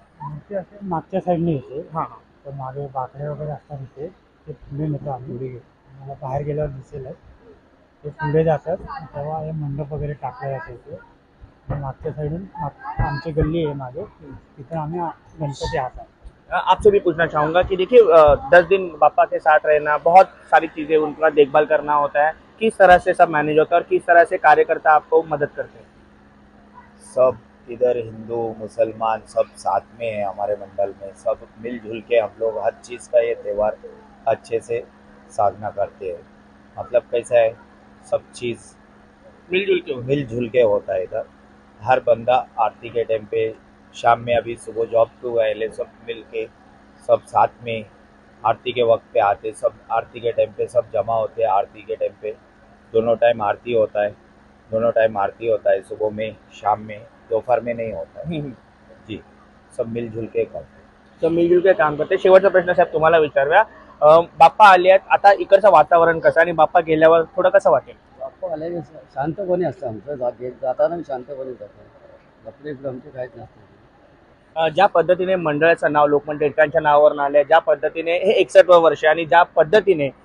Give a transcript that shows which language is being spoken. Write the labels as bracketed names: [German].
[Marathi] मूर्ती असे मागच्या साईडने येते. हां, तर मागे बाकडे वगैरे असतात इथे, ते पुढे नेतो आम्ही. मला बाहेर गेल्यावर दिसेल ते पुढे जातात तेव्हा हे मंडप वगैरे टाकलं जातं इथे. मागच्या साईडून आमची गल्ली आहे मागे, तिथं आम्ही गणपती आणतात. [Hindi] आपसे भी पूछना चाहूँगा कि देखिए 10 दिन बापा के साथ रहना, बहुत सारी चीज़ें उनका देखभाल करना होता है. किस तरह से सब मैनेज होता है और किस तरह से कार्यकर्ता आपको मदद करते हैं? सब इधर हिंदू मुसलमान सब साथ में है हमारे मंडल में. सब मिलजुल के हम लोग हर चीज़ का ये त्यौहार अच्छे से साधना करते हैं. मतलब कैसा है, सब चीज़ मिलजुल के होता है इधर. हर बंदा आरती के टाइम पे, शाम में अभी सुबह जॉब टू आए सब मिल के सब साथ में आरती के वक्त पे आते. सब आरती के टाइम पे सब जमा होते हैं. आरती के टाइम पे दोनों टाइम आरती होता है, सुबह में, शाम में, दोपहर में नहीं होता है. जी, सब मिलजुल के काम करते. [Marathi] शेवटचा प्रश्न साहेब तुम्हाला विचारूया. बाप्पा आले आहेत, आता इकडचं वातावरण कसं आणि बाप्पा गेल्यावर थोडं कसं वाटेल? बाप्पा आले शांतपणे असतं आमचं. जाताना शांतपणे जातो. लपडे आमचे काहीच नसतं. ज्या पद्धतीने मंडळाचं नाव लोकमान्य टिळकांच्या नावावर आलं, ज्या पद्धतीने हे 61 वर्ष आणि ज्या पद्धतीने